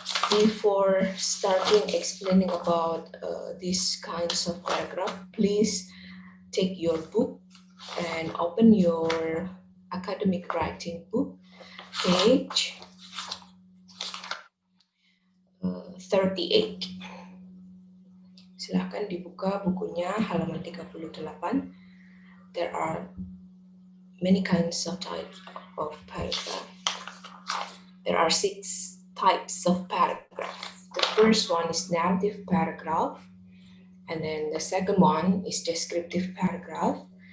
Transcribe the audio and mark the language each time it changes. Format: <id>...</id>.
<en>Before starting explaining about these kinds of paragraph, please take your book and open your academic writing book, page 38.</en> <id>Silahkan dibuka bukunya halaman 38.</id> <en>There are many kinds of types of paragraph. There are 6 types of paragraph. The first one is narrative paragraph, and then the second one is descriptive paragraph.</en>